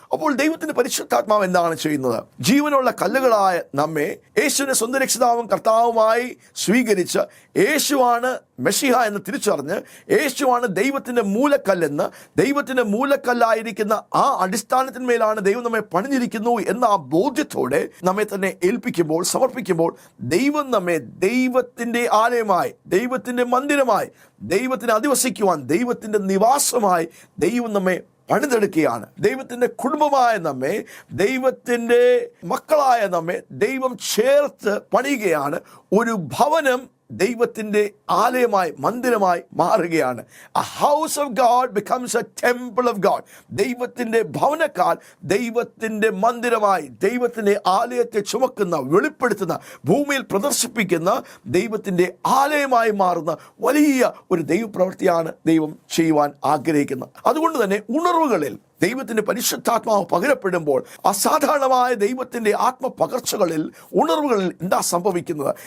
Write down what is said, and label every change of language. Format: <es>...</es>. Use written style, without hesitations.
<ml>അപ്പോൾ ദൈവത്തിന്റെ പരിശുദ്ധാത്മാവ് എന്താണ് ചെയ്യുന്നത്? ജീവനുള്ള കല്ലുകളായ നമ്മെ യേശുവിനെ സ്വന്തം രക്ഷിതാവും കർത്താവുമായി സ്വീകരിച്ച്, യേശുവാണ് മെഷിഹ എന്ന് തിരിച്ചറിഞ്ഞ്, യേശുവാണ് ദൈവത്തിന്റെ മൂലക്കല്ലെന്ന്, ദൈവത്തിന്റെ മൂലക്കല്ലായിരിക്കുന്ന ആ അടിസ്ഥാനത്തിന്മേലാണ് ദൈവം നമ്മെ പണിഞ്ഞിരിക്കുന്നു എന്ന ആ ബോധ്യത്തോടെ നമ്മെ തന്നെ ഏൽപ്പിക്കുമ്പോൾ, സമർപ്പിക്കുമ്പോൾ, ദൈവം നമ്മെ ദൈവത്തിന്റെ ആലയമായി, ദൈവത്തിന്റെ മന്ദിരമായി, ദൈവത്തിന് അധിവസിക്കുവാൻ, ദൈവത്തിന്റെ നിവാസമായി ദൈവം നമ്മെ പണിതെടുക്കുകയാണ്. ദൈവത്തിന്റെ കുടുംബമായ നമ്മെ, ദൈവത്തിന്റെ മക്കളായ നമ്മെ ദൈവം ചേർത്ത് പണിയുകയാണ്. ഒരു ഭവനം ദൈവത്തിന്റെ ആലയമായി, മന്ദിരമായി മാറുകയാണ്.</ml> <en>A house of God becomes a temple of God.</en> <ml>ദൈവത്തിന്റെ ഭവനക്കാൽ ദൈവത്തിന്റെ മന്ദിരമായി, ദൈവത്തിന്റെ ആലയത്തെ ചുമക്കുന്ന, വെളിപ്പെടുത്തുന്ന, ഭൂമിയിൽ പ്രദർശിപ്പിക്കുന്ന ദൈവത്തിന്റെ ആലയമായി മാറുന്ന വലിയ ഒരു ദൈവപ്രവൃത്തിയാണ് ദൈവം ചെയ്യുവാൻ ആഗ്രഹിക്കുന്നത്. അതുകൊണ്ട് തന്നെ ഉണർവുകളിൽ ദൈവത്തിന്റെ പരിശുദ്ധാത്മാവ് പകരപ്പെടുമ്പോൾ അസാധാരണമായ ദൈവത്തിന്റെ ആത്മപകർച്ചകളിൽ, ഉണർവുകളിൽ എന്താ സംഭവിക്കുന്നത്?</ml>